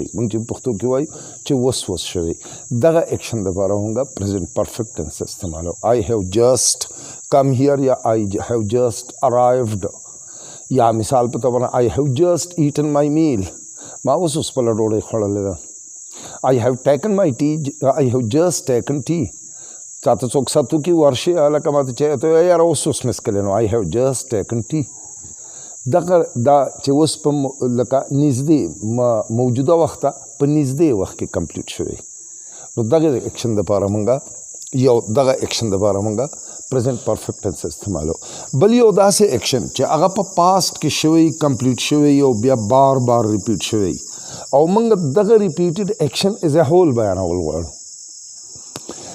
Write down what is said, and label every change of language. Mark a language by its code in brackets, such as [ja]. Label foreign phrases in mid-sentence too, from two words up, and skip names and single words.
[ps] موږ چې پښتو کې وایو چې وس شوی، دغه ایکشن دپاره موږ [en] present perfect tense [ps] استعمالو. [en] I have just come here یا I have just arrived, [ps] یا مثال په توګه [en] I have just eaten my meal, [ps] ما اوس خپله ډوډۍ خوړلې ده. [en] I have taken my tea, I have just taken tea. [ps] چاته څوک ساتو کې ورشي هلکه ماته چې ته یاره اوس مې څښلی، نو [en] I have just taken tea. [ps] دغه دا چې اوس په لکه نږدې موجوده وخت ته په نږدې وخت کې کمپلیټ شوی، نو دغه ایکشن دپاره موږ دغه ایکشن دپاره موږ [en] present perfect tense [ps] استعمالو. بل یو داسې ایکشن چې هغه په پاست کې شوی، کمپلیټ شوی او بیا بار ریپیټ شوی، او موږ دغه [en] repeated action as a whole [ps] بیانول غواړو.